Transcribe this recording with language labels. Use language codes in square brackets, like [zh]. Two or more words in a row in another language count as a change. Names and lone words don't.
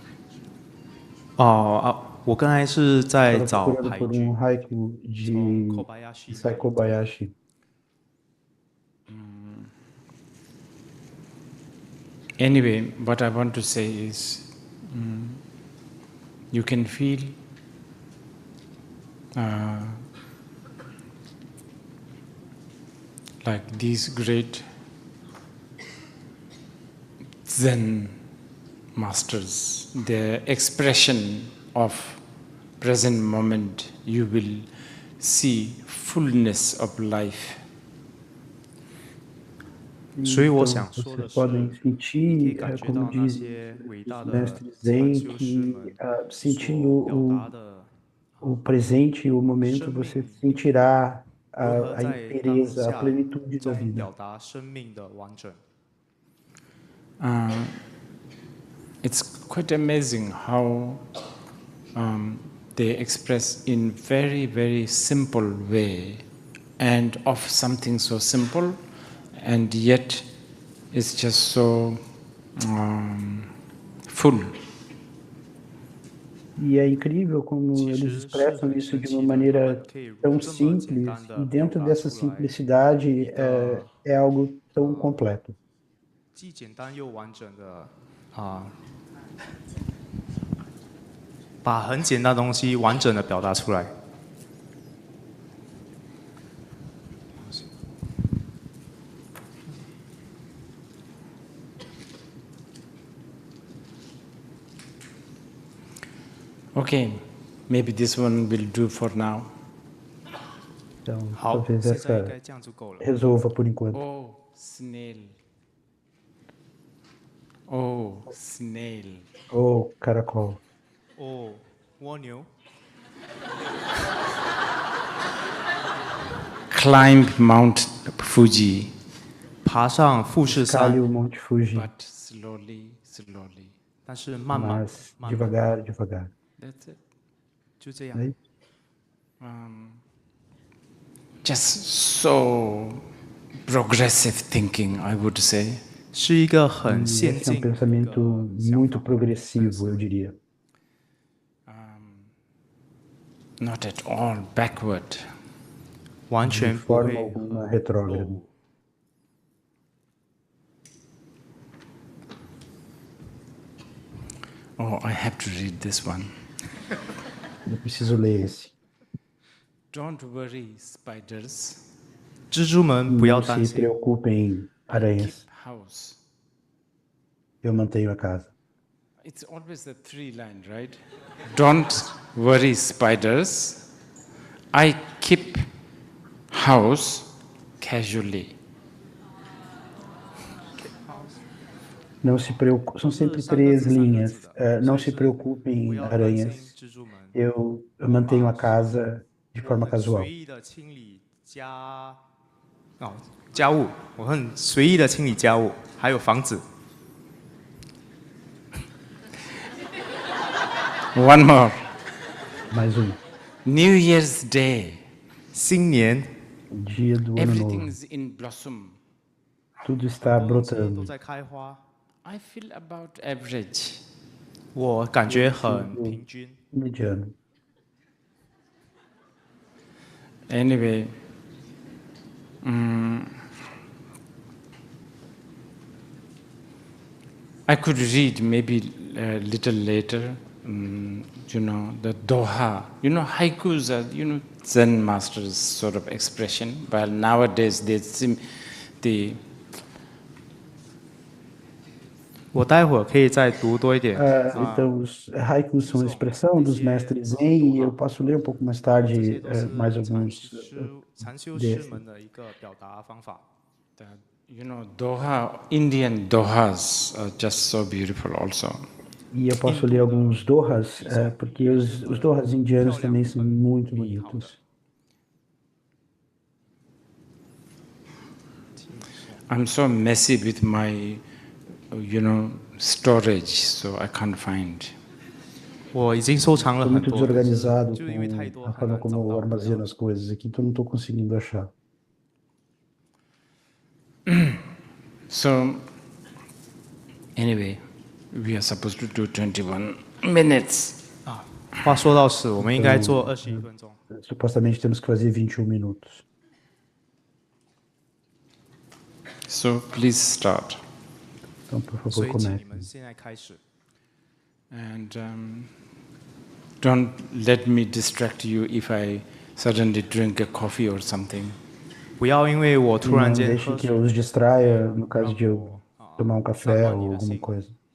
[zh] 我刚才是在 [pt] Estava [zh] 找 [pt] procurando [zh] 牌 [pt] por [zh] 句， [pt] haiku de [zh] 从 Kobayashi Isai 来 Kobayashi. [en] Anyway, what I want to say is, you can feel like these great Zen masters, their expression of present moment, you will see fullness of life. [zh] 所以我 [pt] Então, [zh] 想说的 [pt] vocês [zh] 是， [pt] podem [zh] 你可以 [pt] sentir, [zh] 感觉 [pt] como [zh] 到那 [pt] dizem [zh] 些伟大 [pt] os [zh] 的 [pt] mestres [zh] 禅 [pt] Zen, [zh] 修师 [pt] que [zh] 们 [pt] sentindo [zh] 所表达的 [pt] o presente e o momento, [zh] 生 [pt] você [zh] 命 [pt] sentirá [zh] 如何 [pt] a [zh] 在当 [pt] inteireza, a [zh] 下 [pt] plenitude da [zh] 中 [pt] vida. [zh] 表达生命的完整。 [en] it's quite amazing how they express in very, very simple way, and of something so simple, and yet it's just so full. [pt] E é incrível como eles expressam isso de uma maneira tão simples, e dentro dessa simplicidade é algo tão completo. [zh] 既简单又完整的把很简单的东西完整的表达出来。 [en] Okay, maybe this one will do for now. [pt] Então, talvez essa resolva por enquanto. [en] Oh, snail. Oh, snail. [pt] Oh, caracol. [zh] Oh, 蜗牛。 [en] Climb Mount Fuji. [zh] 爬上富士山。 [pt] Escalhe o Monte Fuji. [en] But slowly, slowly. [zh] 但是慢慢， [pt] Mas devagar, devagar. [en] That's it. [zh] 就这样。 [pt] É isso. [en] Just so progressive thinking, I would say. [zh] 是一个很先 [pt] Esse é [zh] 进 [pt] um pensamento muito progressivo, eu diria. [en] Not at all backward. [zh] 完 [pt] De [zh] 全不 [pt] forma [zh] 会 [pt] alguma retrógrado. [en] Oh, I have to read this one. [pt] Eu preciso ler esse. [en] Don't worry, spiders. [zh] 蜘蛛们不要 [pt] Não [zh] 担 [pt] se [zh] 心， [pt] preocupem, aranhas. [en] House. [pt] Eu mantenho a casa. [en] It's always a three line, right? Don't worry, spiders. I keep house casually. [pt] Não se preocupe, são sempre 3 linhas. Não se preocupem, aranhas. Eu mantenho a casa de forma casual. [zh] 随意的清理家务，我很随意的清理家务，还有房子。 [en] One more. [pt] Mais um. [en] New Year's Day. [zh] 新年 [pt] Dia do ano novo. [en] Everything's in blossom. [pt] Tudo está [zh] 都 [pt] brotando. [zh] 在开花， [en] I feel about average. [zh] 我感觉很平均。 [pt] Mediano. [en] Anyway, I could read maybe a little later, the Doha. Haikus are, Zen masters sort of expression, but nowadays they [zh] 我待会儿可以再读多一点。 [pt] Então, os haikus são a expressão dos mestres Zen, e eu posso ler um pouco mais tarde mais alguns [zh] 禅修师们的一个表达方法。 [en] Doha, Indian Dohas are just so beautiful also. [pt] E eu posso ler alguns dohas, porque os dohas indianos também são muito bonitos. [en] I'm so messy with my, storage, so I can't find. [zh] 我已经收藏了 [pt] Estou [zh] 很 [pt] muito [zh] 多， [pt] desorganizado [zh] 就因为太多 [pt] com a [zh] 很 [pt] forma [zh] 难找 [pt] como eu [zh] 到。 [pt] armazeno as coisas aqui, então não estou conseguindo achar. [en] So, anyway, we are supposed to do 21 minutes. [zh] 话说到此，我们应该做21分钟。 [pt] Supostamente temos que fazer 21 minutos. [en] So, please start. [pt] Então, por [zh] 所 [pt] favor, [zh] 以请你 [pt] comece. [zh] 们现在开始。 [en] And don't let me distract you if I suddenly drink a coffee or something. [zh] 不要因为我突然 [pt] Não [zh] 间 [pt] deixe [zh] 喝 [pt] que [zh] 水， [pt] eu os distraia, no caso de eu tomar um café ou alguma coisa.